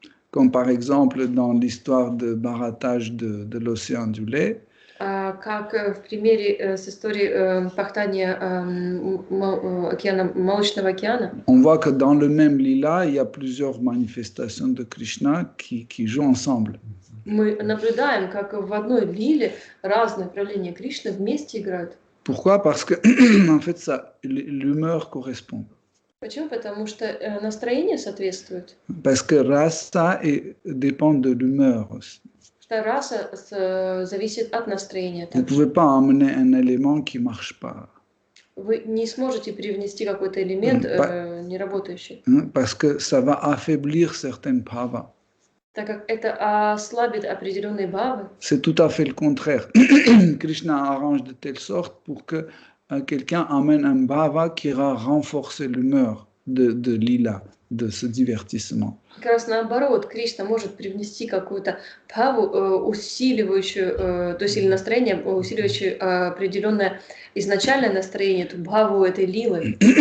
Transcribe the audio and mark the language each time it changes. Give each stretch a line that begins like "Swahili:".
French: Comme par exemple dans l'histoire de barattage de l'océan du lait.
Russian: Как в примере с историей пахтания молочного океана.
French: On voit que dans le même lila, il y a plusieurs manifestations de Krishna qui jouent ensemble.
Russian: Мы наблюдаем, как в одной лиле разные проявления Кришны вместе играют.
French: Pourquoi? Parce que en fait, l'humeur correspond.
Russian: Почему? Потому что настроение соответствует.
French: Parce que rasa dépend de l'humeur aussi.
Russian: Раса зависит от настроения.
French: Vous ne pouvez pas amener un élément qui ne marche pas.
Russian: Вы не сможете привнести какой-то элемент неработающий.
French: Parce que ça va affaiblir certaines bhavas.
Russian: Так как это ослабит определенные бхавы.
French: C'est tout à fait le contraire. Krishna arrange de telle sorte pour que quelqu'un amène un bhava qui va renforcer l'humeur de lila, de ce divertissement.
Russian: Как раз наоборот, Кришна может привнести какую-то бхаву, усиливающую, то есть или настроение, усиливающую определенное изначальное настроение, эту бхаву этой лилы.